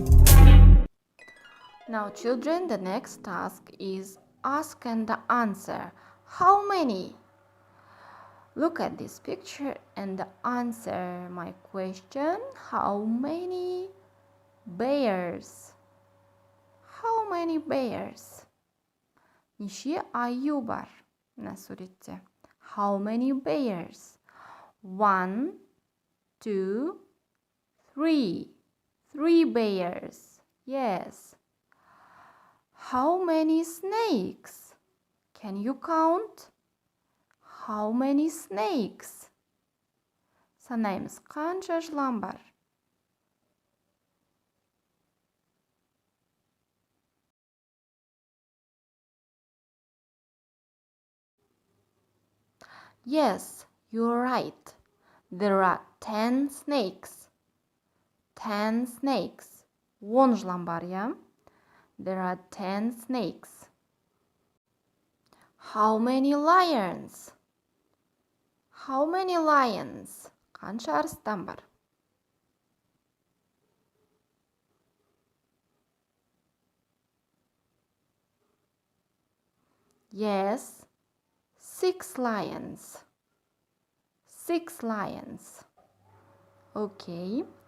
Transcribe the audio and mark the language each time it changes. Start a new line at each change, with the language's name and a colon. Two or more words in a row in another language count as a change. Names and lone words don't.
English: Now, children, the next task is ask and answer. How many? Look at this picture and answer my question. How many bears? How many bears?
Kazakh: Неше аю бар? Мына суретте.
English: How many bears? 1, 2, 3. 3 bears. Yes. How many snakes? Can you count? How many snakes?
Kazakh: Санаймыз, қанша жылан бар?
English: Yes, you're right. There are 10 snakes. 10 snakes.
Kazakh: 10 жылан бар, я?
English: There are 10 snakes. How many lions? How many lions?
Kazakh: Қанша арыстан бар?
English: Yes, 6 lions. 6 lions. Okay.